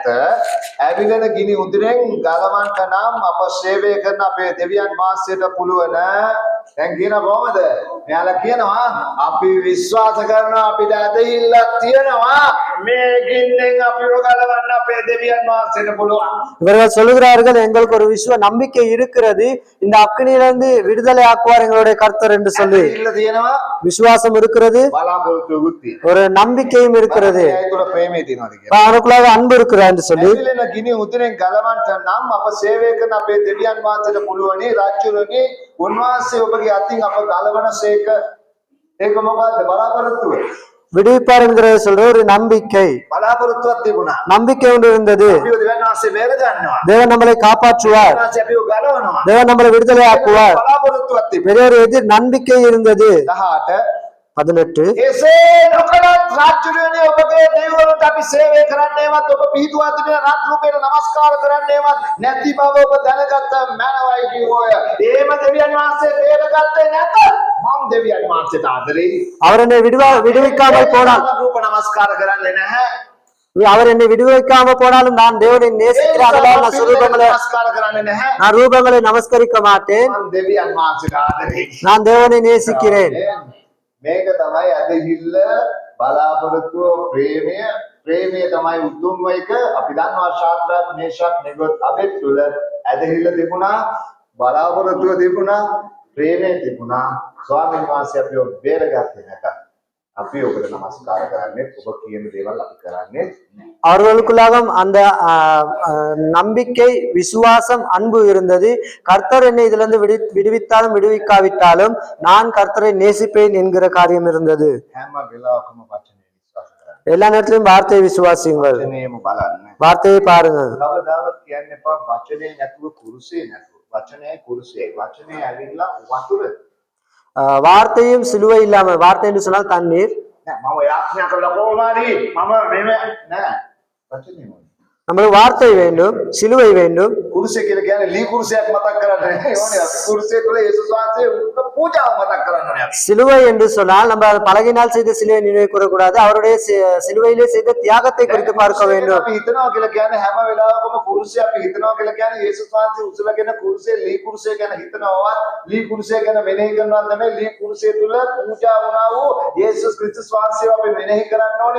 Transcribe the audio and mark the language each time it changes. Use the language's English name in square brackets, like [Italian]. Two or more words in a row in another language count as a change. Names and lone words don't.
[Sinhala] ඇවිලෙන ගිනි උදුරෙන් ගලවන්නට නම් අප සේවය කරන අපේ දෙවියන් වහන්සේට පුළුවන්. දැන් කියන කොහමද? මෙයාලා කියනවා අපි විශ්වාස කරනවා අපිට ඇදහිල්ලක් තියෙනවා මේ ගින්නෙන් අපිව ගලවන්න අපේ දෙවියන් වහන්සේට පුළුවන්. [Tamil] இவர்கள் சொல்லுகிறார்கள் எங்களுக்கு ஒரு நம்பிக்கை இருக்கிறது இந்த அக்கினியிலிருந்து விடுதலை ஆக்குவார் எங்களுடைய கர்த்தர் என்று சொல்லி [Sinhala] ඇදහිල්ල තියෙනවා [Tamil] விசுவாசம் இருக்கிறது [Sinhala] බලාපොරොත්තුකුත් තියෙනවා. [Tamil] ஒரு நம்பிக்கையும் இருக்கிறது [Sinhala] ඒ තුළ ප්‍රේමය තියෙනවාද කියලා. [Tamil] அவனுக்குள்ளாக அன்பு இருக்கிறார் என்று சொல்லி [Sinhala] ඇවිලෙන ගිනි උදුරෙන් ගලවන්නට නම් අප සේවය කරන අපේ දෙවියන් වහන්සේට පුළුවනි. රාජ්‍යරුවනි උන්වහන්සේ ඔබගේ අතින් අප ගලවන සේක. ඒක මොකද්ද? බලාපොරොත්තුව. [Tamil] விடுவிப்பார் என்கிறத சொல்ற ஒரு நம்பிக்கை [Sinhala] බලාපොරොත්තුවක් තිබුණා. [Tamil] நம்பிக்கை ஒன்று இருந்தது [Sinhala] අපිව දෙවියන් වහන්සේ බේර ගන්නවා. [Tamil] தேவன் நம்மளை காப்பாற்றுவார் [Sinhala] දෙවියන් වහන්සේ අපිව ගලවනවා. [Tamil] தேவன் நம்மளை விடுதலை ஆக்குவார் [Sinhala] බලාපොරොත්තුවක් තිබුණා. [Tamil] பெரிய ஒரு எதிர் நம்பிக்கை இருந்தது 18 18 [Sinhala] එසේ නොකළත් රාජ්‍යරුවනි ඔබගේ දෙවිවරුන්ට අපි සේවය කරන්නේවත් ඔබ පිහිටුවා තිබෙන රත් රූපයට නමස්කාර කරන්නේවත් නැති බව ඔබ දැනගත්ත මැනවයි කිව්වෝය. එහෙම දෙවියන් වහන්සේ බේරගත්තේ නැත. මම දෙවියන් වහන්සේට ආදරෙයි. [Tamil] அவர் என்னை விடுவிக்காமல் போனால் [Sinhala] රූප නමස්කාර කරන්නේ නැහැ. [Tamil] அவர் என்னை விடுவிக்காம போனாலும் நான் தேவனை நேசிக்கிறேன் அதனால் நான் சுரூபங்களை [Sinhala] නමස්කාර කරන්නේ නැහැ. [Tamil] நான் ரூபங்களை நமஸ்கரிக்க மாட்டேன் [Sinhala] මම දෙවියන් වහන්සේට ආදරෙයි. [Tamil] நான் தேவனை நேசிக்கிறேன். [Sinhala] මේක තමයි ඇදහිල්ල බලාපොරොත්තුව ප්‍රේමය තමයි උතුම්ම එක. අපි දන්නවා ශාද්‍රක් මේෂක් නෙගොත් අබෙත් තුල ඇදහිල්ල තිබුණා, බලාපොරොත්තුව තිබුණා, ප්‍රේමය තිබුණා. ස්වාමීන් වහන්සේ අපිව බේරගත්තේ නැත. අපි ඔබට නමස්කාර කරන්නේ ඔබ කියන දේවල් අපි කරන්නේ නැහැ. [Tamil] அவர்களுக்குள்ளாக அந்த நம்பிக்கை விசுவாசம் அன்பு இருந்தது. கர்த்தர் என்னை இதுல இருந்து விடுவித்தாலும் விடுவிக்காவிட்டாலும் நான் கர்த்தரை நேசிப்பேன் என்கிற காரியம் இருந்தது. [Sinhala] හැම වෙලාවකම වචනේ විශ්වාස කරන්න. [Tamil] எல்லா நேரத்திலும் வார்த்தையை விசுவாசியுங்கள், [Sinhala] වචනේම බලන්න. [Tamil] வார்த்தையை பாருங்க. [Sinhala] කවදාවත් කියන්න එපා වචනේ නැතුව කුරුසේ නැතුව. වචනේ කුරුසේ. වචනේ ඇවිල්ලා වතුර. [Tamil] வார்த்தையும் சிலுவை இல்லாம, வார்த்தை என்று சொன்னால் தண்ணீர். [Sinhala] නෑ මම යාඥා කළා කොහොමද? මම මෙව නෑ වචනේ මොකද? [Tamil] நம்மளுக்கு வார்த்தை வேண்டும், சிலுவை வேண்டும். [Sinhala] කුරුසේ කියලා කියන්නේ ලී කුරුසයක් මතක් කරන්නේ ඕනේ. අපි කුරුසේ තුල යේසුස් වහන්සේ පූජාව මතක් කරන්න ඕනේ අපි. [Tamil] சிலுவை என்று சொன்னால் நம்ம பலகினால் செய்த சிலுவை நினைவு கூறக்கூடாது, அவருடைய சிலுவையிலே செய்த தியாகத்தை குறித்து பார்க்க வேண்டும். [Sinhala] අපි හිතනවා කියලා කියන්නේ හැම වෙලාවකම කුරුසේ අපි හිතනවා කියලා කියන්නේ යේසුස් වහන්සේ උසලගෙන කුරුසේ ලී කුරුසේ ගැන හිතනවවත් ලී කුරුසේ ගැන මෙනෙහි කරනවා නෙමෙයි. ලී කුරුසේ තුල පූජා වුණා වූ යේසුස් ක්‍රිස්තුස් වහන්සේව අපි මෙනෙහි කරන්න ඕනේ.